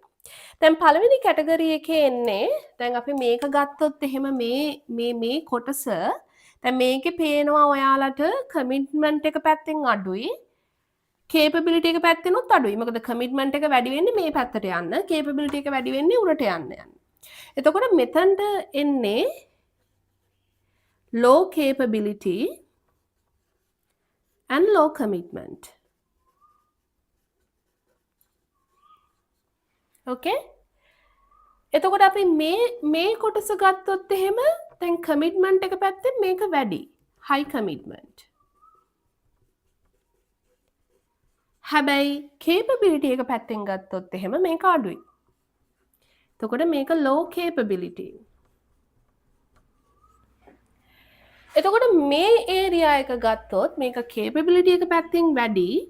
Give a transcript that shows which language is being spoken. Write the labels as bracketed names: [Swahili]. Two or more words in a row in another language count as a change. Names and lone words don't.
[Sinhala] දැන් පළවෙනි category එකේ එන්නේ දැන් අපි මේක ගත්තොත් එහෙම මේ කොටස දැන් මේකේ පේනවා ඔයාලට commitment එක පැත්තෙන් අඩුයි capability එක පැත්තෙනුත් අඩුයි. මොකද commitment එක වැඩි වෙන්නේ මේ පැත්තට යන්න, capability එක වැඩි වෙන්නේ උඩට යන්න. එතකොට මෙතනට එන්නේ [English] low capability and low commitment. [Sinhala] Okay? එතකොට අපි මේ කොටස ගත්තොත් එහෙම දැන් commitment එක පැත්තෙන් මේක වැඩි. [English] high commitment. [Sinhala] හැබැයි capability එක පැත්තෙන් ගත්තොත් එහෙම මේක අඩුයි. එතකොට මේක [English] low capability. [Sinhala] එතකොට මේ area එක ගත්තොත් මේක capability එක පැත්තෙන් වැඩි.